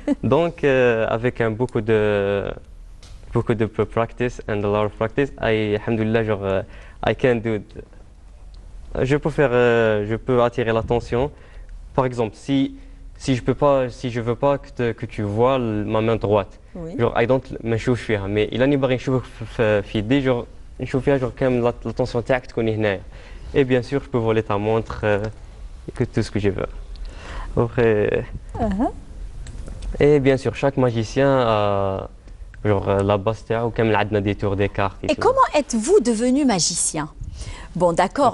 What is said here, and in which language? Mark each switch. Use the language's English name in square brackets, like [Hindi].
[French] Donc, avec beaucoup de [English] practice and a lot of practice, alhamdulillah, genre, I can do it. [French] Je peux attirer l'attention. Par exemple, si je veux pas que tu vois ma main droite, oui. [Arabic] Genre, ما نشوفش فيها, [French] mais il a [Arabic] باغي نشوفك في يدي, genre, نشوف فيها, genre, كامل l'attention تاعك تكون هنايا. [French] Et bien sûr, je peux voler ta montre, que tout ce que je veux. Après, et bien sûr, chaque magicien a genre la base [Arabic] تاعو كامل عندنا [French] des tours des cartes. Et comment êtes-vous devenu magicien? Bon, d'accord,